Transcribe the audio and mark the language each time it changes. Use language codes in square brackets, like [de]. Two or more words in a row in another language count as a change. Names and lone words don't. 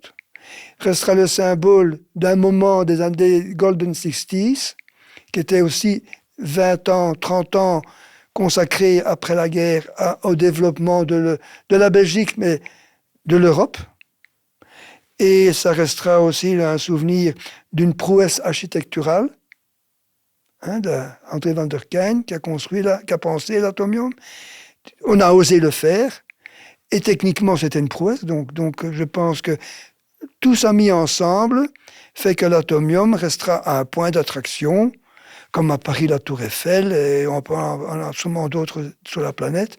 [fr] Restera le symbole d'un moment des années Golden 60s, qui était aussi 20 ans, 30 ans consacré après la guerre au développement de la Belgique, mais de l'Europe. Et ça restera aussi un souvenir d'une prouesse architecturale, d'André van der Kijn, qui a pensé l'Atomium. On a osé le faire, et techniquement c'était une prouesse, donc je pense que tout ça mis ensemble fait que l'Atomium restera un point d'attraction, comme à Paris la Tour Eiffel, et on a sûrement d'autres sur la planète.